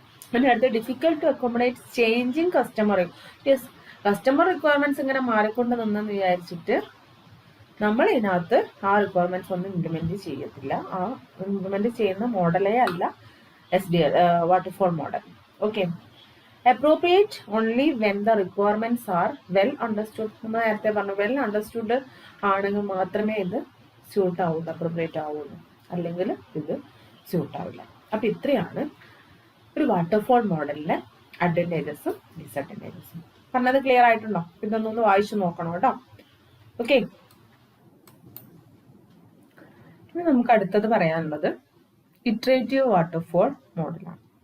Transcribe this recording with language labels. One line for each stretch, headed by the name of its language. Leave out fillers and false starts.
Malayalam: പിന്നെ അടുത്ത,
English: difficult to accommodate changing customer requirements
Malayalam: ഇങ്ങനെ മാറിക്കൊണ്ട് നിന്നെന്ന് വിചാരിച്ചിട്ട് നമ്മൾ ഇതിനകത്ത് ആ റിക്വയർമെന്റ്സ് ഒന്നും ഇംപ്ലിമെന്റ് ചെയ്യത്തില്ല. ആ ഇംപ്ലിമെന്റ് ചെയ്യുന്ന മോഡലേ അല്ല SDL waterfall model.
English: Okay, appropriate only when the requirements are well understood.
Malayalam: നമ്മൾ നേരത്തെ പറഞ്ഞു, വെൽ അണ്ടർസ്റ്റുഡ് ആണെങ്കിൽ മാത്രമേ ഇത് സ്യൂട്ട് ആവുള്ളൂ, അപ്രോപ്രിയേറ്റ് ആവുള്ളൂ, അല്ലെങ്കിൽ ഇത് സ്യൂട്ട് ആവില്ല. അപ്പൊ ഇത്രയാണ് ഒരു വാട്ടർഫോൾ മോഡലിലെ അഡ്വാൻറ്റേജസും ഡിസഡ്വാൻറ്റേജസും. പറഞ്ഞത് ക്ലിയർ ആയിട്ടുണ്ടോ? ഇതൊന്നൊന്ന് വായിച്ചു നോക്കണം കേട്ടോ. ഓക്കെ, ഇനി നമുക്ക് അടുത്തത് പറയാനുള്ളത് ഇറ്ററേറ്റീവ് വാട്ടർഫോൾ മോഡലാണ്.